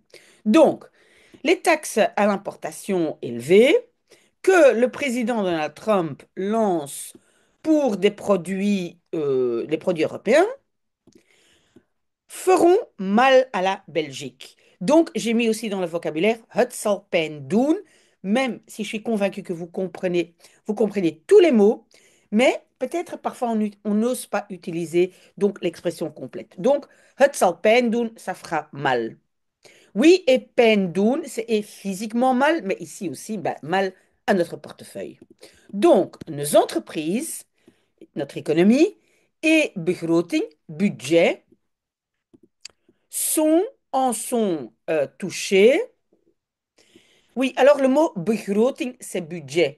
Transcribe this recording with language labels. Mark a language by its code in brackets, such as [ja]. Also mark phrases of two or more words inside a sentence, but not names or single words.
[fr] Donc, les taxes à l'importation élevées que le président Donald Trump lance pour des produits européens, feront mal à la Belgique. Donc, j'ai mis aussi dans le vocabulaire [nl] het zal pijn doen, [fr] même si je suis convaincue que vous comprenez tous les mots, mais peut-être parfois on n'ose pas utiliser donc l'expression complète. Donc, [nl] het zal pijn doen, [fr] ça fera mal. Oui, et [nl] pijn doen, [fr] c'est et physiquement mal, mais ici aussi, bah, mal à notre portefeuille. Donc, nos entreprises, notre économie et begroting, budget, sont, en sont touchés. Oui, alors le mot begroting, c'est budget.